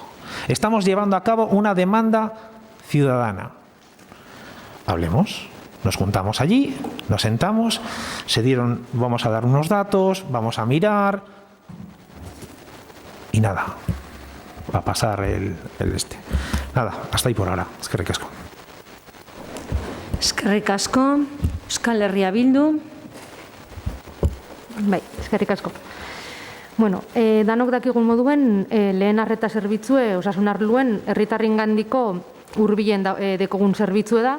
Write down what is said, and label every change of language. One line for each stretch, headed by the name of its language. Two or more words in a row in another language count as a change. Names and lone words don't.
Spanish: Estamos llevando a cabo una demanda ciudadana. Hablemos, nos juntamos allí, nos sentamos, vamos a dar unos datos, vamos a mirar y nada, va a pasar el Nada, hasta ahí por ahora.
Basque: Eskerrik asko. Eskerrik asko, Euskal Herria Bildu. Bai, eskerrik asko. Bueno, danok dakigun moduen, lehen arreta zerbitzue, osasun arluen, herritarrengandiko hurbilen dekogun zerbitzue da.